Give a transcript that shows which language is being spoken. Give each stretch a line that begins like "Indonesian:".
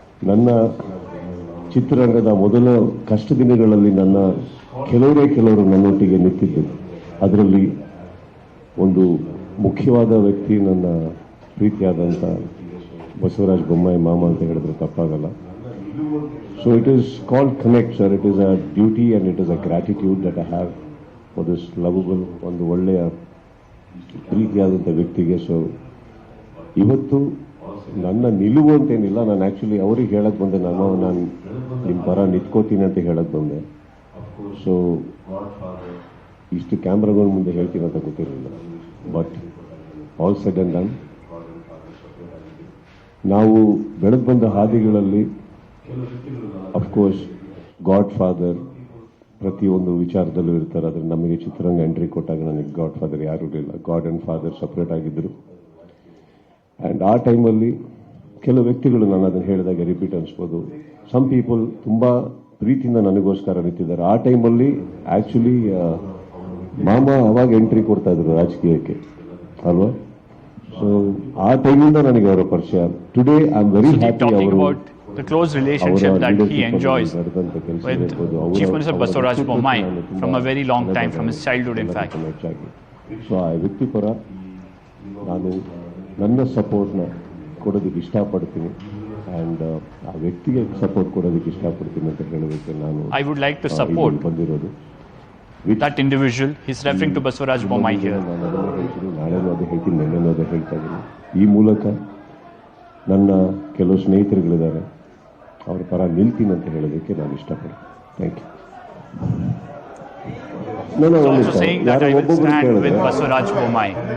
Kannada: ನನ್ನ ಚಿತ್ರರಂಗದ ಮೊದಲ ಕಷ್ಟ ದಿನಗಳಲ್ಲಿ ಕೆಲವರು ನನ್ನೊಟ್ಟಿಗೆ ನಿಂತಿದ್ದು. ಅದರಲ್ಲಿ ಒಂದು ಮುಖ್ಯವಾದ ವ್ಯಕ್ತಿ ನನ್ನ ಪ್ರೀತಿಯಾದಂಥ ಬಸವರಾಜ ಬೊಮ್ಮಾಯಿ ಮಾಮ ಅಂತ ಹೇಳಿದ್ರೆ ತಪ್ಪಾಗಲ್ಲ.
English: So it is called Connect, sir. It is a duty and it is a gratitude that I have for this lovable,
Kannada: ಒಂದು ಒಳ್ಳೆಯ ಪ್ರೀತಿಯಾದಂಥ ವ್ಯಕ್ತಿಗೆ. ಸೊ ಇವತ್ತು ನನ್ನ ನಿಲುವು ಅಂತೇನಿಲ್ಲ, ನಾನು ಆ್ಯಕ್ಚುಲಿ ಅವ್ರಿಗೆ ಹೇಳಕ್ಕೆ ಬಂದೆ, ನಾನು ನಿಮ್ಮ ಪರ ನಿಂತ್ಕೋತೀನಿ ಅಂತ ಹೇಳಕ್ಕೆ ಬಂದೆ. ಸೊ ಇಷ್ಟು ಕ್ಯಾಮ್ರಾಗಳ ಮುಂದೆ ಹೇಳ್ತೀನಿ ಅಂತ ಗೊತ್ತಿರಲಿಲ್ಲ.
English: but all said and done,
Kannada: ನಾವು ಬೆಳೆದು ಬಂದ ಹಾದಿಗಳಲ್ಲಿ ಅಫ್ಕೋರ್ಸ್ ಗಾಡ್ ಫಾದರ್ ಪ್ರತಿಯೊಂದು ವಿಚಾರದಲ್ಲೂ ಇರ್ತಾರೆ. ಆದರೆ ನಮಗೆ ಚಿತ್ರರಂಗ ಎಂಟ್ರಿ ಕೊಟ್ಟಾಗ ನನಗೆ ಗಾಡ್ ಫಾದರ್ ಯಾರೂ ಇರಲಿಲ್ಲ.
English: God and father
Kannada: ಸಪ್ರೇಟ್ ಆಗಿದ್ದರು. ಆ್ಯಂಡ್ ಆ ಟೈಮಲ್ಲಿ ಕೆಲವು ವ್ಯಕ್ತಿಗಳು, ನಾನು ಅದನ್ನು ಹೇಳಿದಾಗ ರಿಪೀಟ್ ಅನಿಸ್ಬೋದು,
English: some people
Kannada: ತುಂಬ ಪ್ರೀತಿಯಿಂದ ನನಗೋಸ್ಕರ ನಿಂತಿದ್ದಾರೆ. ಆ ಟೈಮಲ್ಲಿ ಆ್ಯಕ್ಚುಲಿ ಮಾಮ ಅವಾಗ ಎಂಟ್ರಿ ಕೊಡ್ತಾ ಇದ್ರು ರಾಜಕೀಯಕ್ಕೆ ಅಲ್ವಾ.
English: So ಆ ಟೈಮಿಂದ ನನಗೆ ಅವರ ಪರಿಚಯ. Today I am very happy ಅವರು the close relationship that he enjoys with Chief Minister Basuraj Bommai from a very long time, from his childhood in fact.
Kannada: So ಆ ವ್ಯಕ್ತಿ ಪರ ನಾನು ನನ್ನ ಸಪೋರ್ಟ್ನ ಕೊಡೋದಕ್ಕೆ ಇಷ್ಟಪಡ್ತೀನಿ. ಆ್ಯಂಡ್ ಆ ವ್ಯಕ್ತಿಗೆ ಸಪೋರ್ಟ್ ಕೊಡೋದಕ್ಕೆ ಇಷ್ಟಪಡ್ತೀನಿ ಅಂತ ಹೇಳೋದಕ್ಕೆ ನಾನು
English: I would like to support
Kannada: ಬಂದಿರೋದು
English: that individual. He's referring to Basuraj Bommai here.
Kannada: ನಾನು ಅದನ್ನು ಹೇಳ್ತೀನಿ, ನಾಳೆನೂ ಅದೇ ಹೇಳ್ತೀನಿ, ನೆನ್ನೆನೂ ಅದೇ ಹೇಳ್ತಾ ಇದ್ದೀನಿ. ಈ ಮೂಲಕ ನನ್ನ ಕೆಲವು ಸ್ನೇಹಿತರುಗಳಿದ್ದಾರೆ, ಅವ್ರ ಪರ ನಿಲ್ತೀನಿ ಅಂತ ಹೇಳೋದಕ್ಕೆ ನಾನು ಇಷ್ಟಪಡ್ತೀನಿ.
English: Thank you. He's also saying that I will stand with Basuraj Bommai.